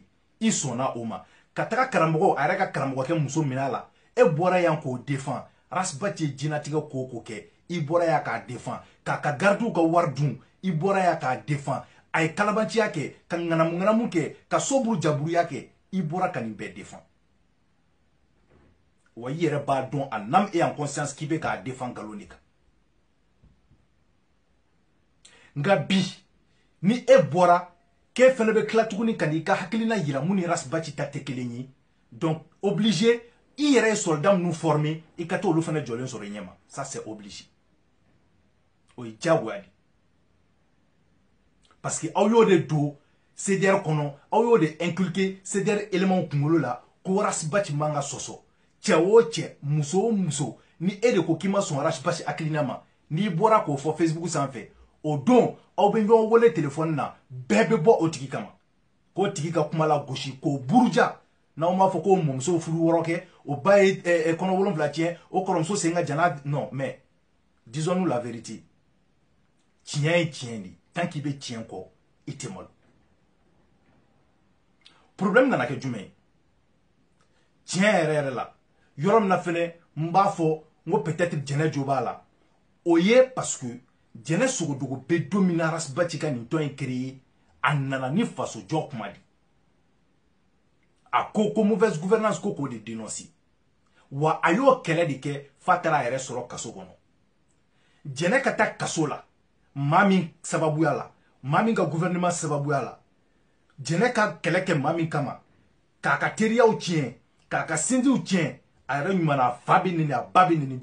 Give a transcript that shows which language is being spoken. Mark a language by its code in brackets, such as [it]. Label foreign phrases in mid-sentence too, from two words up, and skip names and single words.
[bm] i sɔnna o ma ka taga karamɔgɔ a yɛrɛ ka karamɔgɔkɛ muso minɛ la e bɔra yan k'o défend Rasbachi ye jɛnatigɛ ko o ko kɛ i bɔra yan k'a défend k'a ka gardiw ka wari dun i bɔra yan k'a défend a ye kalabanciya kɛ ka ŋanamu kɛ ka soburu jaburuya kɛ i bɔra ka nin bɛɛ défend wa i yɛrɛ b'a dɔn [fr] en âme et en conscience [bm] k'i bɛ k'a défend nkalon de kan nka bi ni e bɔra k'e fɛnɛ bɛ tila tuguni ka n'i ka hakilina yira mun ni Rasbachi ta tɛ kelen ye [fr] donc obligé [bm] i yɛrɛ ye soldat minnu former i ka taa olu fɛnɛ jɔlen sɔrɔ i ɲɛma [fr] ça c'est obligé [bm] o ye diyagoya de [fr] parce que [bm] aw y'o de don CDR kɔnɔ aw y'o de inculquer CDR éléments kunkolo la ko Rasbachi man ka sɔsɔ cɛ o cɛ muso o muso ni e de ko k'i ma sɔn Rasbachi hakilina ma n'i bɔra k'o fɔ Facebook sanfɛ o don aw bɛ ɲɔgɔn wele téléphone na bɛɛ bɛ bɔ o tigi kama k'o tigi ka kuma la gosi k'o buruja n'aw m'a fɔ k'o mɔmuso furu wɔɔrɔ kɛ o ba ye kɔnɔ 7 tiɲɛ o kɔrɔmuso sen ka jana [fr] non mais disons-nous la vérité [bm] tiɲɛ ye tiɲɛ de tant k'i bɛ tiɲɛ kɔ i tɛ malo problème nana kɛ jumɛn ye tiɲɛ yɛrɛ yɛrɛ la yɔrɔ min na fɛnɛ n b'a fɔ n ko peut-être jɛnɛ jo b'a la o ye [fr] parce que [bm] jɛnɛ sogodogo bɛ don min na Rasbachi ka nin tɔn in créé a nana ni faso jɔ kuma de a ko ko [fr] mauvaise gouvernance [bm] ko k'o de dénoncer wa a y'o kɛlɛ de kɛ f'a taara a yɛrɛ sɔrɔ kaso kɔnɔ jɛnɛ ka taa kaso la maa min sababuya la maa min ka gouvernement sababuya la jɛnɛ ka kɛlɛ kɛ maa min kama k'a ka teriyaw tiɲɛ k'a ka sindiw tiɲɛ a yɛrɛ ɲuman a fa bɛ neni a ba bɛ neni